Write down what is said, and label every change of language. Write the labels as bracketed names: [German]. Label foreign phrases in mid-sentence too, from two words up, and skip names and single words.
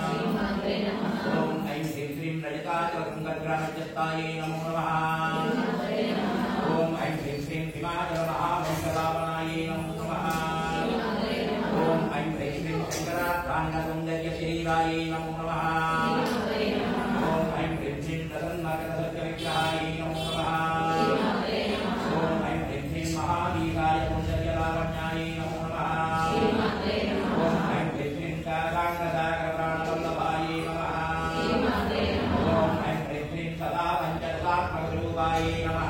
[Sanskrit] ఓం ఐం హ్రీం హ్రీం రజతాచలసుందరగ్రామజస్తాయే నమో నమః. ఓం ఐం హ్రీం హ్రీం హిమాచల మహామంగళావనాయే నమో నమః. ఓం ఐం హ్రీం హ్రీం శంకరాభ్రాంగసౌందర్య శరీరాయే నమో నమః. ఓం ఐం హ్రీం హ్రీం ప్రసన్నకరసత్యవిగ్రహాయే నమో నమః. महावीराय सौंदर्यलावण्याय नमो नमः. ओम ऐं ह्रीं काकाङ्गदाकप्राणवल्लभाय नमः. ओम ऐं ह्रीं सदा पञ्चदशात्मकरूपाय नमः.